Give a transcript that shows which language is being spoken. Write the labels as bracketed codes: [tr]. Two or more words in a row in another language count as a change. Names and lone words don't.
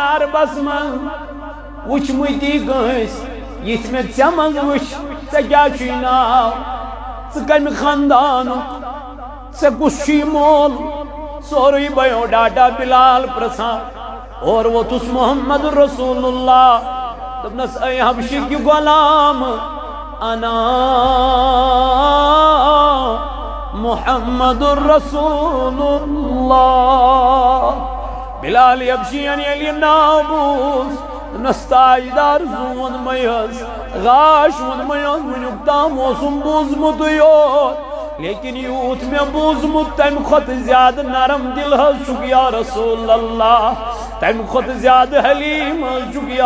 [ks] عربس منٛز وٕچھمٕتی کٲنٛسہِ یِتھ مےٚ ژےٚ منٛز وٕچھ ژےٚ کیٛاہ چھُے ناو ژٕ کمہِ خاندانُک ژےٚ کُس چھُے مول سورُے [en] bio data [ks] بلال پرژھان اور ووتھُس محمد رسول اللہ دوٚپنس [ur] اے حبشی کی غلام [ar] انا محمد رسول اللہ [ks] بلال حبشین ییٚلہِ ناو بوٗز دوٚپنس تاجدار زون میس غاش ووٚن میس وٕنیُک تام اوسُم بوٗزمُتٕے یوت لیکن یوٗت مےٚ بوٗزمُت تمہِ کھۄتہٕ زیادٕ نرم دل حظ چھُکھ [ar] یا رسول اللہ [ks] تمہِ کھۄتہٕ زیادٕ حلیٖم حظ چھُکھ یا